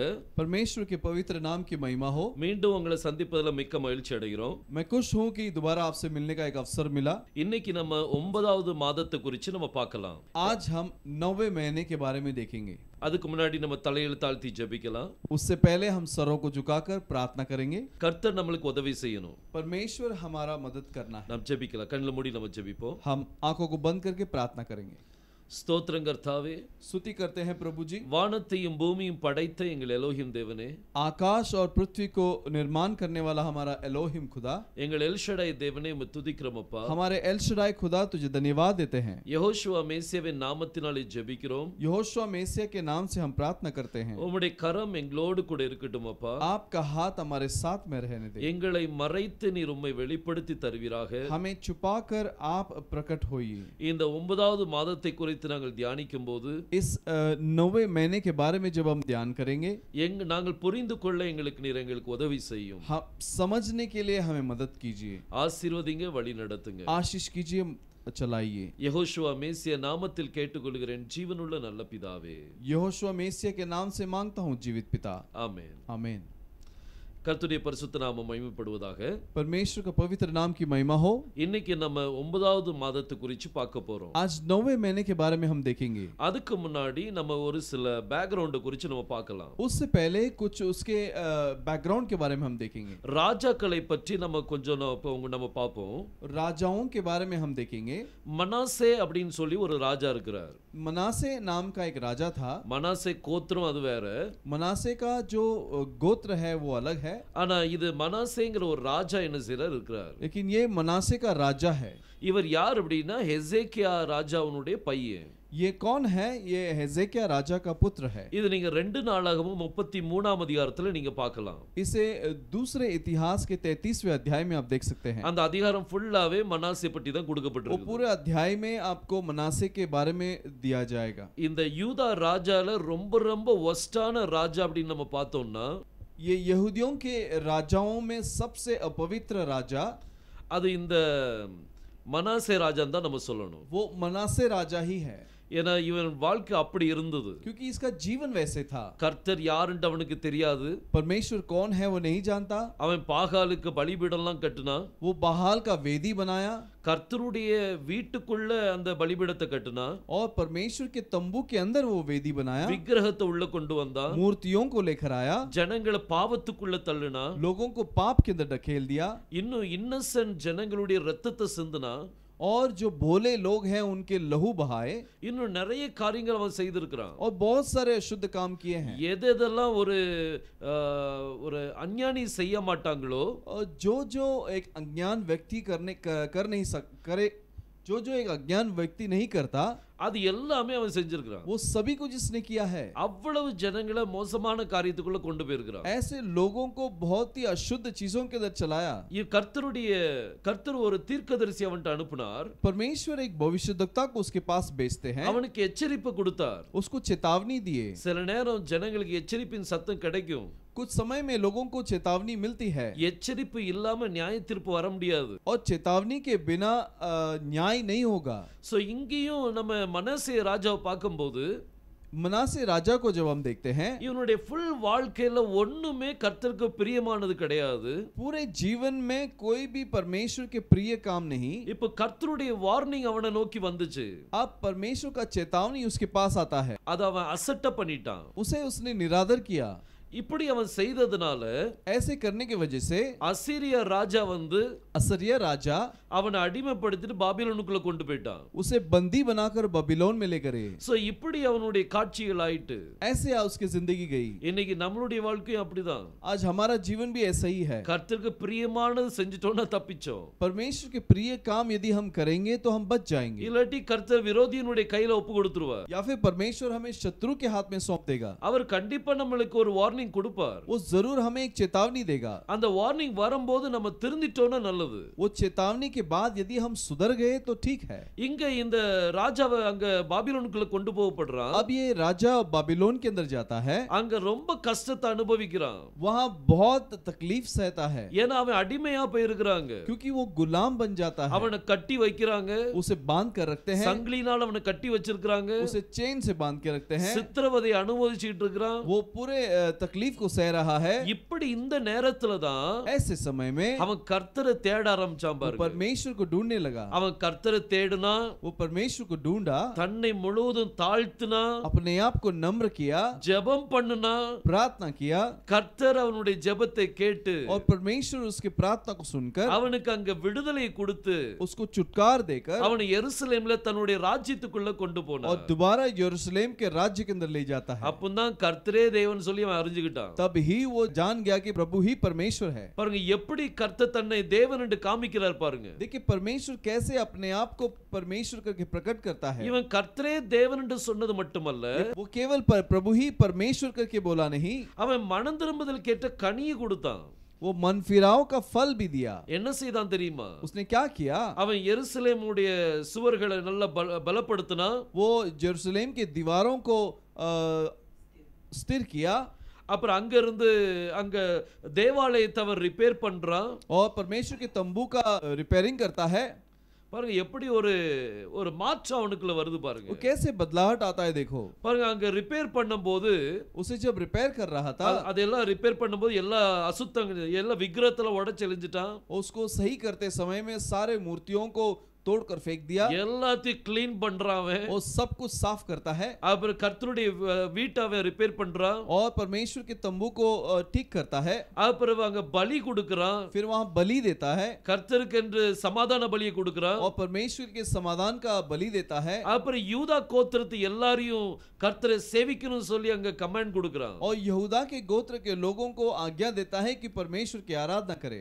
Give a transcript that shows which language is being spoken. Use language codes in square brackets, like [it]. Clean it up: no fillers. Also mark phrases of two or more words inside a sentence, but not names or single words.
[hi] परमेश्वर के पवित्र नाम की महिमा हो. [ta] மீண்டும் உங்களை சந்திப்பதில் மிக்க மகிழ்ச்சி அடைகிறோம். [hi] मैं खुश हूं कि दोबारा आपसे मिलने का एक अवसर मिला. [ta] இன்னைக்கு நம்ம 9வது மாதத்தை குறித்து நம்ம பார்க்கலாம். [hi] आज हम 9वें महीने के बारे में देखेंगे. [ta] அதுக்கு முன்னாடி நம்ம தலையில தாழ்த்தி ஜெபிக்கலாம். [hi] उससे पहले हम सरों को झुकाकर प्रार्थना करेंगे. [ta] கர்த்தர் நமக்கு உதவி செய்யணும். [hi] परमेश्वर हमारा मदद करना है. [ta] நாம் ஜெபிக்கலாம். கண்களை மூடி நம்ம ஜெபிப்போம். [hi] हम आंखों को बंद करके प्रार्थना करेंगे. [ta] ஸ்தோத்திரம் கர்த்தாவே, [hi] स्तुति करते हैं प्रभु जी. [ta] வானத்தையும் பூமியும் படைத்த எங்கள் எலோஹிம் தேவனே, [hi] आकाश और पृथ्वी को निर्माण करने वाला हमारा एलोहिम खुदा, [ta] எங்கள் எல்ஷடாய் தேவனே உம்மை துதிக்கிறோம் அப்பா. [hi] हमारे एल शडाई खुदा तुझे धन्यवाद देते हैं. [ta] யெகோஷுவா மேசியாவின் நாமத்தினாலே ஜெபிக்கிறோம். [hi] यहोशुआ मेसिया के नाम से हम प्रार्थना करते हैं. [ta] உம்முடைய கரம் எங்களோடு கூட இருக்கட்டும் அப்பா. [hi] आपका हाथ हमारे साथ में रहने दे. [ta] எங்களை மறைத்து நீர் உம்மை வெளிப்படுத்தி தருவீராக. [hi] हमें छुपाकर आप प्रकट होइए. [ta] இந்த 9வது மாதத்தை குறித்து நாங்கள் தியானிக்கும் போது [hi] इस 9वें महीने के बारे में जब हम ध्यान करेंगे, [ta] நாங்கள் புரிந்து கொள்ள எங்களுக்கு நீர் எங்களுக்கு உதவி செய்யும். [hi] हम समझने के लिए हमें मदद कीजिए. [ta] ஆசீர்வதிங்க, வழி நடத்துங்க. [hi] आशीष कीजिए, चलाइए. [ta] யெகோஷுவா மேசியா நாமத்தில் கேட்டுக்கொள்கிறேன் ஜீவனுள்ள நல்ல பிதாவே. [hi] यहोशुआ मेसिया के नाम से मांगता हूँ जीवित पिता. [ta] ஆமென். [hi] आमीन. [ta] கர்த்தருடைய பரிசுத்த நாமம் மகிமைப்படுவதாக. [hi] परमेश्वर का पवित्र नाम की महिमा हो. [ta] இன்னைக்கு நம்ம 9வது மாதத்தை குறித்து பார்க்க போறோம். [hi] आज 9वें महीने के बारे में हम देखेंगे. [ta] அதுக்கு முன்னாடி நம்ம ஒரு சில பேக்ரவுண்ட் குறித்து நம்ம பார்க்கலாம். [hi] उससे पहले कुछ उसके बैकग्राउंड के बारे में हम देखेंगे. [ta] ராஜாக்களை பற்றி நம்ம கொஞ்சம் நம்ம பார்ப்போம். [hi] राजाओं के बारे में हम देखेंगे. [ta] மனாசே அப்படின்னு சொல்லி ஒரு ராஜா இருக்கிறார். [hi] मनासे नाम का एक राजा था. [ta] மனாசே கோத்திரம் அது வேற. [hi] मनासे का जो गोत्र है वो अलग है. [ta] ஆனா இது மனாசேங்கிற ஒரு ராஜா என்ன செய்றார் இருக்கிறார். [hi] लेकिन ये मनासे का राजा है. [ta] இவர் யார் அப்படின்னா ஹெசேக்கியா ராஜாவுடைய பையன். [hi] ये कौन है? ये हेजेकिया राजा का पुत्र है. [ta] இது நீங்க 2 நாளாகமும் 33ஆம் அதிகாரத்துல நீங்க பார்க்கலாம். [hi] इसे दूसरे इतिहास के 33वें अध्याय में आप देख सकते हैं. [ta] அந்த அதிகாரம் ஃபுல்லாவே மனாசே பற்றி தான் [hi] वो [ta] கொடுக்கப்பட்டிருக்கு. [hi] पूरे अध्याय में आपको मनासे के बारे में दिया जाएगा. [ta] இந்த யூதா ராஜால ரொம்ப ஒஸ்டான ராஜா அப்படின்னு நம்ம பார்த்தோம்னா, [hi] ये यहूदियों के राजाओं में सबसे अपवित्र राजा, [ta] அது இந்த மனாசே ராஜான்னு தான் நம்ம சொல்லணும். [hi] वो मनासे राजा ही है. [ta] ஏன்னா இவன் வாழ்க்கை அப்படி இருந்தது. [hi] क्योंकि इसका जीवन वैसे था. [ta] கர்த்தர் யாருன்னு அவனுக்கு தெரியாது. [hi] परमेश्वर कौन है वो नहीं जानता. [ta] அவன் பாகாலுக்கு பலிபீடம்லாம் கட்டினான். [hi] वो बहाल का वेदी बनाया. [ta] கர்த்தருடைய வீட்டுக்குள்ள அந்த பலிபீடத்தை கட்டினான். [hi] और परमेश्वर के तंबू के अंदर वो वेदी बनाया. [ta] விக்கிரகத்தை உள்ள கொண்டு வந்தான். [hi] मूर्तियों को लेकर आया. [ta] ஜனங்களை பாவத்துக்குள்ள தள்ளினா. [hi] लोगों को पाप के अंदर ढकेल दिया. [ta] இன்னும் இன்னசென்ட் ஜனங்களுடைய ரத்தத்தை சிந்தினா. [hi] और जो भोले लोग हैं उनके लहू बहाए. [ta] இன்னும் நிறைய காரியங்கள் அவன் செய்திருக்கிறான். [hi] और बहुत सारे अशुद्ध काम किए हैं. [ta] எதெல்லாம் ஒரு அஞ்ஞானி செய்ய மாட்டாங்களோ, [hi] और जो एक अज्ञान व्यक्ति करे जो एक अज्ञान व्यक्ति नहीं करता, [ta] அது எல்லாமே அவன் செஞ்சிருக்கிறான். [hi] वो सभी को जिसने किया है. [ta] அவ்வளவு ஜனங்களை மோசமான காரியத்துக்குள்ள கொண்டு போயிருக்கிறான். [hi] ऐसे लोगों को बहुत ही अशुद्ध चीजों के अंदर चलाया. [ta] கர்த்தர் ஒரு தீர்க்கதரிசி அவன்ට அனுப்புனார். [hi] परमेश्वर एक भविष्यद्वक्ता को उसके पास भेजते हैं. [ta] அவனுக்கு எச்சரிப்பு கொடுத்தார். [hi] उसको चेतावनी दिए. [ta] சில நேரம் ஜனங்களுக்கு எச்சரிப்பின் சத்தம் கிடைக்கும். [hi] कुछ समय में लोगों को चेतावनी मिलती है. [ta] எச்சரிப்பு இல்லாம நியாய தீர்ப்பு வர முடியாது. [hi] और चेतावनी के बिना न्याय नहीं होगा. [ta] சோ இங்கேயும் நம்ம மனாசே ராஜாவை பார்க்கும்போது, [hi] मनासे राजा को जब हम देखते हैं, [ta] இவனுடைய ஃபுல் வாழ்க்கையில ஒண்ணுமே கர்த்தருக்கு பிரியமானது கிடையாது. [hi] पूरे जीवन में कोई भी परमेश्वर के प्रिय काम नहीं. [ta] இப்போ கர்த்தருடைய வார்னிங் அவனை நோக்கி வந்துச்சு. [hi] अब परमेश्वर का चेतावनी उसके पास आता है. [ta] அத அவன் அசட்ட பண்ணிட்டான். [hi] उसने निरादर किया. [ta] இப்படி அவன் செய்ததனால, [hi] ऐसे करने की वजह से [ta] அசீரியா ராஜா [hi] असरिया राजा [ta] அவனை அடிமைப்படுத்திட்டு பாபிலோனுக்குள்ள கொண்டு போயிட்டான். [hi] उसे बंदी बनाकर बबीलोन में ले गए. [ta] சோ இப்படி அவனுடைய காட்சிகள் ஆயிட்டு. [hi] ऐसे उसकी जिंदगी गई. [ta] இன்னைக்கு நம்மளுடைய வாழ்க்கையும் அப்படிதான். [hi] आज हमारा जीवन भी ऐसा ही है. [ta] கர்த்தருக்கு பிரியமானது செஞ்சிட்டோம்னா தப்பிச்சோம். [hi] परमेश्वर के प्रिय काम यदि हम करेंगे तो हम बच जाएंगे. [ta] இல்லாட்டி கர்த்தர் விரோதியினுடைய கையில ஒப்பு கொடுத்துருவார். [hi] या फिर परमेश्वर हमें शत्रु के हाथ में सौंप देगा. [ta] அவர் கண்டிப்பா நம்மளுக்கு ஒரு வார்னிங் வார்னிங் கொடுப்பார். [hi] वो जरूर हमें एक चेतावनी देगा. [ta] அந்த வார்னிங் வரும்போது நம்ம திருந்திட்டோம்னா நல்லது. [hi] वो चेतावनी के बाद यदि हम सुधर गए तो ठीक है. [ta] இங்க இந்த ராஜாவை அங்க பாபிலோனுக்குள்ள கொண்டு போகப்படுறான். [hi] अब ये राजा बाबिलोन के अंदर जाता है. [ta] அங்க ரொம்ப கஷ்டத்தை அனுபவிக்கிறான். [hi] वहाँ बहुत तकलीफ सहता है. [ta] ஏன்னா அவன் அடிமையா போயிருக்கிறாங்க. [hi] क्योंकि वो गुलाम बन जाता है. [ta] அவனை கட்டி வைக்கிறாங்க. [hi] उसे बांध कर रखते हैं. [ta] சங்கிலினால் அவனை கட்டி வச்சிருக்காங்க. [hi] उसे चेन से बांध के रखते हैं. [ta] சித்திரவதை அனுபவிச்சிட்டு இருக்கான். [hi] वो पूरे तकलीफ को सह रहा है. [ta] இப்படி இந்த நேரத்துல தான் [hi] ऐसे समय में [ta] அவன் கர்த்தரை தேட ஆரம்பிச்சான் பாருங்க. [hi] परमेश्वर को ढूंढने लगा. [ta] அவன் கர்த்தரை தேடுனா, [hi] वो परमेश्वर को ढूंढा, [ta] தன்னை முழுவதும் தாழ்த்தினா, [hi] अपने आप को नम्र किया, [ta] ஜெபம் பண்ணுனா, [hi] प्रार्थना किया, [ta] கர்த்தர் அவனுடைய ஜெபத்தை கேட்டு [hi] और परमेश्वर उसकी प्रार्थना को सुनकर [ta] அவனுக்கு அங்க விடுதலை கொடுத்து [hi] उसको छुटकारा देकर [ta] அவனை எருசலேம்ல தன்னுடைய ராஜ்யத்துக்குள்ள கொண்டு போனார். [hi] और दोबारा यरूशलेम के राज्य के अंदर ले जाता है. [ta] அப்பதான் கர்த்தரே தேவன் சொல்லி அவன் அறிஞ்சுக்கிட்டான். [hi] तब ही वो जान गया कि प्रभु ही परमेश्वर है. [ta] பாருங்க எப்படி கர்த்தர் தன்னை தேவன் என்று காமிக்கிறார் பாருங்க. [hi] देखिए परमेश्वर कैसे अपने आप को परमेश्वर करके प्रकट करता है. [ta] இவன் கர்த்தரே தேவன் என்று சொன்னது மட்டுமல்ல, [hi] वो केवल प्रभु ही परमेश्वर करके बोला नहीं, [ta] அவன் மனம் திரும்புதல் கேட்ட கனியை கொடுத்தான். [hi] वो मन फिराव का फल भी दिया. [ta] என்ன செய்தான் தெரியுமா? [hi] उसने क्या किया? [ta] அவன் எருசலேமுடைய சுவர்களை நல்லா பலப்படுத்தினா. [hi] वो यरूशलेम के दीवारों को स्थिर किया. [ta] அப்புறம் அங்க இருந்து அங்க தேவாலயத்தை அவர் ரிப்பேர் பண்றான். [hi] और परमेश्वर के तंबू का रिपेयरिंग करता है. [ta] பாருங்க எப்படி ஒரு ஒரு மாற்றம் அவனுக்குள்ள வருது பாருங்க. [hi] वो कैसे बदलाहट आता है देखो. [ta] பாருங்க அங்க ரிப்பேர் பண்ணும்போது, [hi] उसे जब रिपेयर कर रहा था, [ta] அதெல்லாம் ரிப்பேர் பண்ணும்போது எல்லா அசுத்தங்கள் எல்லா விக்கிரகத்துல உடைச்சு எறிஞ்சிட்டான். [hi] उसको सही करते समय में सारे मूर्तियों को तोड़कर फेंक दिया. [ta] எல்லாத்தையும் க்ளீன் பண்றான் அவன். [hi] वो सब कुछ साफ करता है. [ta] அப்புறம் கர்த்தருடைய வீட்டை அவன் ரிப்பேர் பண்றான். [hi] और परमेश्वर के तंबू को ठीक करता है. [ta] அப்புறம் அங்க பலி கொடுக்கறான். [hi] फिर वहां बलि देता है. [ta] கர்த்தருக்கு என்று சமாதான பலியை கொடுக்கறான். [hi] और परमेश्वर के समाधान का बलि देता है. [ta] அப்புறம் யூதா கோத்திரத்து எல்லாரையும் கர்த்தரை சேவிக்கணும்னு சொல்லி அங்க கமாண்ட் கொடுக்கறான். [hi] और यहूदा के गोत्र के लोगों को आज्ञा देता है कि परमेश्वर की आराधना करें.